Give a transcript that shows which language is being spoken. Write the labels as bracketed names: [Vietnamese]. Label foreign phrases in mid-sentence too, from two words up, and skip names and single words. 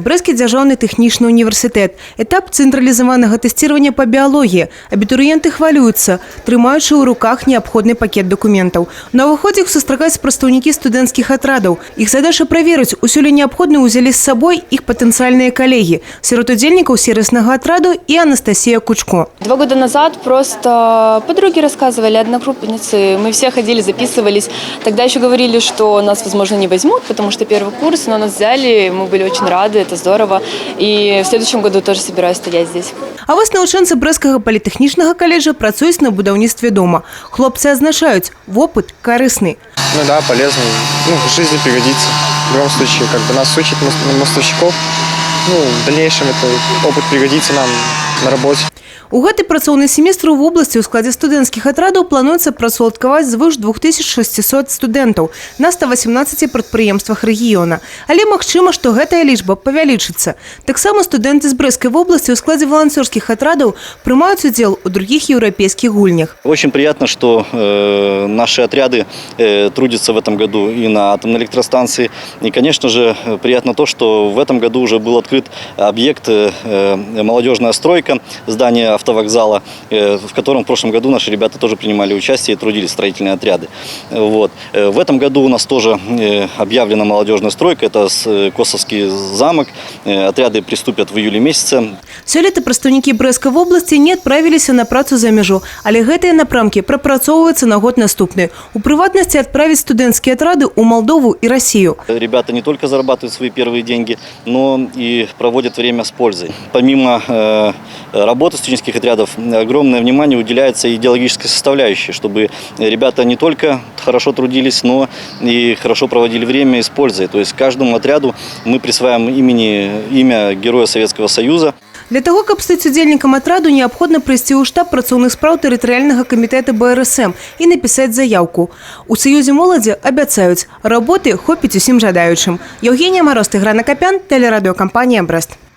[Belarusian] Брэсцкі дзяржаўны тэхнічны універсітэт. Этап цэнтралізаванага тэсціравання па біялогіі. Абітурыенты хвалююцца, трымаючы ў руках неабходны пакет дакументаў. На ўваходзе іх сустракаюць прадстаўнікі студэнцкіх атрадаў. Іх задача праверыць, усё ли неабходна ўзялі з сабой іх патэнцыяльныя калегі. Сярод удзельнікаў сервіснага атраду і Анастасія Кучко. [Russian] 2 года назад просто подруги рассказывали, одногруппницы, мы все ходили, записывались. Тогда еще говорили, что нас, возможно, не возьмут, потому что первый курс, но нас взяли, мы были очень рады, это здорово. И в следующем году тоже собираюсь стоять здесь. [Belarusian] А вось навучэнцы Брэсцкага політэхнічнага каледжа працуюць на будаўніцтве дома. Хлопцы азначаюць, вопыт карысны. [Russian] Ну да, полезный. В жизни пригодится. В любом случае, нас учат мостовщиков. В дальнейшем это опыт пригодится нам на работе. [Belarusian] У гэты працоўны семестр у вобласці ў складзе студэнцкіх атрадаў плануецца працаўладкаваць звыш 2600 студэнтаў на 118 прадпрыемствах рэгіёна. Але магчыма, што гэтая лічба павялічыцца. Таксама студэнты з Брэсцкай вобласці ў складзе валанцёрскіх атрадаў прымаюць удзел у других еўрапейскіх гульнях. [Russian] Очень приятно, что наши отряды трудятся в этом году и на атомной электростанции. И, конечно же, приятно то, что в этом году уже был открыт объект «Молодежная стройка», здание автовокзала, в котором в прошлом году наши ребята тоже принимали участие и трудились, строительные отряды. В этом году у нас тоже объявлена молодежная стройка, это Косовский замок. Отряды приступят в июле месяце. [Belarusian] Сёлета прадстаўнікі Брэсцкай вобласці не адправіліся на працу за мяжу, але гэтыя напрамкі прапрацоўваюцца на год наступны. У прыватнасці адправіць студэнцкія атрады ў Молдову и Россию. [Russian] Ребята не только зарабатывают свои первые деньги, но и проводят время с пользой. Помимо работы студенческих отрядов огромное внимание уделяется идеологической составляющей, чтобы ребята не только хорошо трудились, но и хорошо проводили время с пользой. То есть каждому отряду мы присваиваем имя Героя Советского Союза. Для того, [Belarusian] каб стаць удзельнікам атраду, неабходна прыйсці ў штаб працоўных спраў тэрытарыяльнага камітэта БРСМ і напісаць заяўку. У Саюзе моладзі абяцаюць, работы хопіць усім жадаючым. [Russian] Евгения Мороз, Тыгран Акопян, телерадиокомпания «Брест».